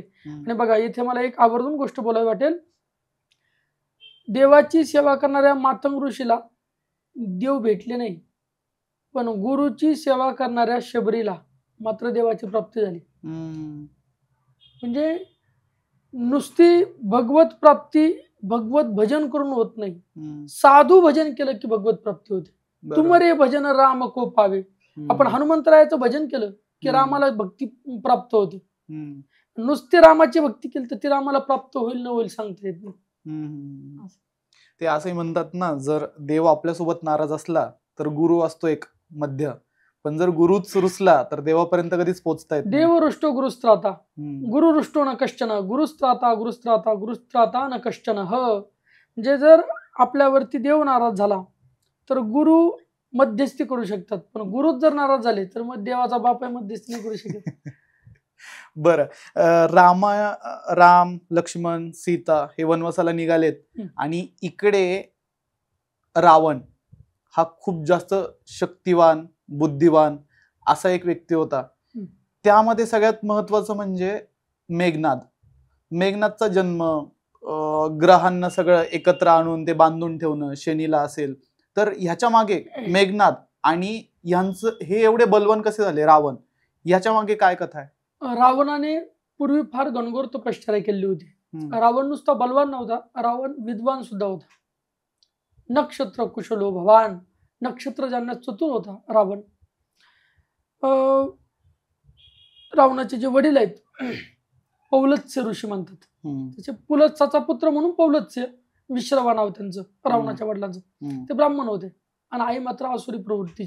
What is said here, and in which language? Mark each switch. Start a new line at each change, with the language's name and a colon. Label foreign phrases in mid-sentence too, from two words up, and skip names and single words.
Marathi: आणि बघा, इथे मला एक आवर्जून गोष्ट बोलावी वाटेल. देवाची सेवा करणाऱ्या मातंग ऋषीला देव भेटले नाही, पण गुरुची सेवा करणाऱ्या शबरीला मात्र देवाची प्राप्ती झाली. म्हणजे नुसती भगवत प्राप्ती भगवत भजन करून होत नाही, साधू भजन केलं की भगवत प्राप्ती होते.
Awadhi: तुमरे भजन राम को पावे.
Marathi: आपण हनुमंतरायाचं भजन केलं की रामाला भक्ती प्राप्त होते. नुसती रामाची भक्ती केली तर ती रामाला प्राप्त होईल न होईल सांगता येत नाही. ते असंही म्हणतात ना, जर देव आपल्यासोबत नाराज असला तर गुरु असतो एक मध्य, पण जर गुरुच रुसला तर देवापर्यंत कधीच पोहोचता येत नाही.
Sanskrit: देव रुष्टो गुरुस्त्राता, गुरु रुष्टो न कश्चन, गुरुस्त्राता गुरुस्त्राता गुरुस्त्राता न कश्चन.
Marathi: म्हणजे जर आपल्यावरती देव नाराज झाला तर गुरु मध्यस्थी करू शकतात, पण गुरुच जर नाराज झाले तर मग देवाचा बाप आहे मध्यस्थी नाही करू शकत. बरं, राम, लक्ष्मण, सीता हे वनवासाला निघालेत, आणि इकडे रावण हा खूप जास्त शक्तिवान, बुद्धिवान असा एक व्यक्ती होता. त्यामध्ये सगळ्यात महत्वाचं म्हणजे मेघनादचा जन्म, ग्रहांना सगळं एकत्र आणून ते बांधून ठेवणं, शनीला असेल, तर ह्याच्या मागे मेघनाद आणि यांचं हे एवढे बलवान कसे झाले रावण, ह्याच्या मागे काय कथा आहे? रावणाने पूर्वी फार घनघोर तपश्चर्या केली होती. रावण नुसता बलवान नव्हता, रावण विद्वान सुद्धा होता.
Sanskrit: नक्षत्र कुशलो भवान,
Marathi: नक्षत्र जाणण्यात चतुर होता रावण. रावणाचे जे वडील आहेत पौलत्स्य ऋषी म्हणतात, त्याचे पुलत्साचा पुत्र म्हणून पौलत्स्य, विश्रवा नाव त्यांचं रावणाच्या वडिलांचं, ते ब्राह्मण होते, आणि आई मात्र आसुरी प्रवृत्तीची.